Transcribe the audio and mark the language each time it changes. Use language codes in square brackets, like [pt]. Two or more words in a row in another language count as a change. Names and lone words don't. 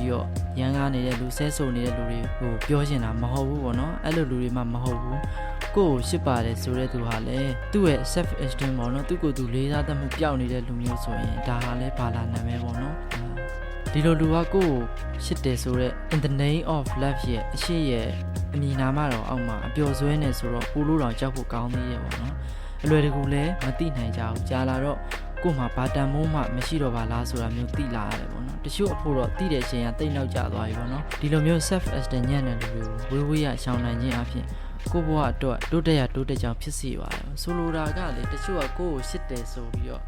[my] ပြီးတော့ရန်ကားနေတဲ့လူဆဲဆိုနေတဲ့လူတွေကိုပြောချင်တာမဟုတ်ဘူးဗောနော်အဲ့လိုလူတွေမှမဟုတ်ဘူးကိုယ်ရှစ်ပါတယ်ဆိုတဲ့သူဟာလည်းသူ့ရဲ့ [en] self esteem [my] ဗောနော်သူ့ကိုယ်သူလေးစားတတ်မှုပျောက်နေတဲ့လူမျိုးဆိုရင်ဒါဟာလည်းဘာလာနံပဲဗောနော်ဒီလိုလူကကိုယ်ရှစ်တယ်ဆိုတော့ [en] in the name of love [my] ရဲ့အရှိရဲ့အမည်နာမတော်အောက်မှာအပျော်စွဲနေဆိုတော့ပူလို့တောင်ကြောက်ဖို့ကောင်းသေးရဲ့ပေါ့နော်အလွယ်တကူလည်းမသိနိုင် ကြဘူးကြာလာတော့ကို့မှာဘာတန်မိုးမှမရှိတော့ပါလားဆိုတာမျိုးသိလာရတယ်ပေါ့နော်တချို့အဖို့တော့သိတဲ့အချိန်ကတိတ်နောက်ကျသွားပြီပေါ့နော်ဒီလိုမျိုး [en] self esteem [my] ညံ့တဲ့လူတွေကိုဝေးရရှောင်နိုင်ခြင်းအပြင်ကိုဘဝအတွက်တိုးတက်ကြောင်ဖြစ်စီပါတယ်ဆိုလိုတာကလေတချို့ကကိုရှစ်တယ်ဆိုပြီးတော့